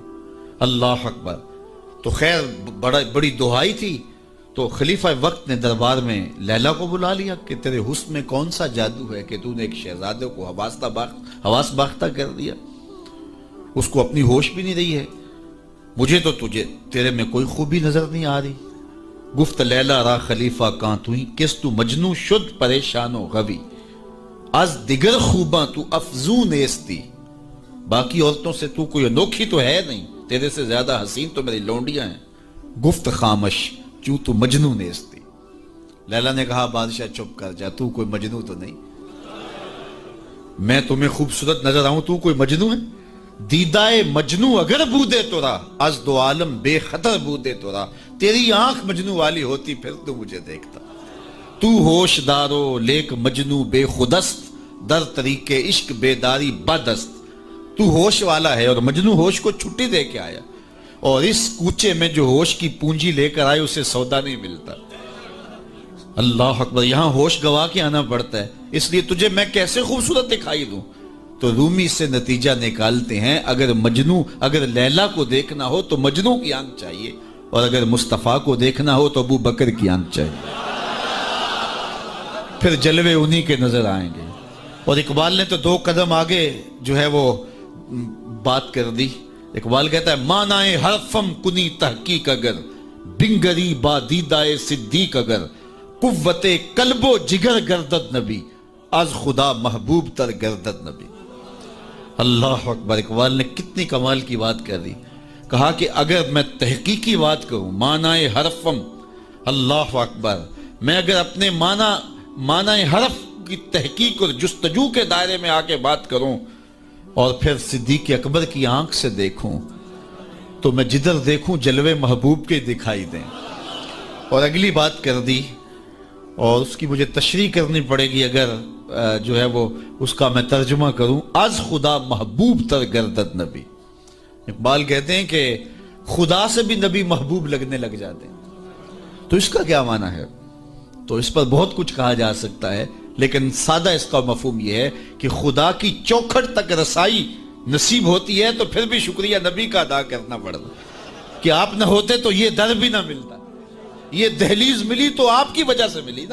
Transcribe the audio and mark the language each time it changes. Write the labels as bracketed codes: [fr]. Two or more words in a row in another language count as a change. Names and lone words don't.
[ar] اللہ اکبر. [ur] تو خیر بڑی دہائی تھی. تو خلیفہ وقت نے دربار میں لیلا کو بلا لیا کہ تیرے حسن میں کون سا جادو ہے کہ تو نے ایک شہزادے کو حواس باختہ کر دیا، اس کو اپنی ہوش بھی نہیں رہی ہے. مجھے تو تیرے میں کوئی خوبی نظر نہیں آ رہی. [fa] گفت لیلا را خلیفہ کاں توئی، کس تو مجنو شد پریشان و غوی، از دیگر خوباں تو افزون ایستی. [ur] باقی عورتوں سے تو کوئی انوکھی تو ہے نہیں، تیرے سے زیادہ حسین تو میری لونڈیاں ہیں. [fa] گفت خامش چوں تو مجنو نیستی. [ur] لیلا نے کہا بادشاہ چپ کر جا، تو کوئی مجنو تو نہیں. میں تمہیں خوبصورت نظر آؤں، تو کوئی مجنو ہے؟ [fa] دیدائے مجنو اگر بودے تو را، از دو عالم بے خطر بودے تو را. [ur] تیری آنکھ مجنو والی ہوتی پھر تو مجھے دیکھتا. [fa] تو ہوش دارو لیک مجنو بے خودست، در طریق عشق بیداری بدست. [ur] تو ہوش والا ہے اور مجنو ہوش کو چھٹی دے کے آیا، اور اس کوچے میں جو ہوش کی پونجی لے کر آئے اسے سودا نہیں ملتا. [ar] اللہ اکبر. [ur] یہاں ہوش گوا کے آنا پڑتا ہے، اس لیے تجھے میں کیسے خوبصورت دکھائی دوں. تو رومی سے نتیجہ نکالتے ہیں اگر لیلا کو دیکھنا ہو تو مجنو کی آنکھ چاہیے، اور اگر مصطفیٰ کو دیکھنا ہو تو ابو بکر کی آنکھ چاہیے، پھر جلوے انہی کے نظر آئیں گے. اور اقبال نے تو 2 قدم آگے جو ہے وہ بات کر دی. اقبال کہتا ہے [fa] مانائے حرفم کنی تحقیق اگر، بنگری با دیدائے صدیق اگر، قوت قلب و جگر گردد نبی، از خدا محبوب تر گردد نبی. [ar] اللہ اکبر. [ur] اقبال نے کتنی کمال کی بات کر دی. کہا کہ اگر میں تحقیقی بات کروں، [fa] معنی حرفم، [ar] اللہ اکبر، [ur] میں اگر اپنے معنی حرف کی تحقیق اور جستجو کے دائرے میں آ کے بات کروں اور پھر صدیق اکبر کی آنکھ سے دیکھوں تو میں جدھر دیکھوں جلوے محبوب کے دکھائی دیں. اور اگلی بات کر دی، اور اس کی مجھے تشریح کرنی پڑے گی اگر جو ہے وہ اس کا میں ترجمہ کروں. [fa] از خدا محبوب تر گردد نبی. [ur] اقبال کہتے ہیں کہ خدا سے بھی نبی محبوب لگنے لگ جاتے ہیں. تو اس کا کیا معنی ہے؟ تو اس پر بہت کچھ کہا جا سکتا ہے، لیکن سادہ اس کا مفہوم یہ ہے کہ خدا کی چوکھٹ تک رسائی نصیب ہوتی ہے تو پھر بھی شکریہ نبی کا ادا کرنا پڑتا کہ آپ نہ ہوتے تو یہ در بھی نہ ملتا، یہ دہلیز ملی تو آپ کی وجہ سے ملی نا.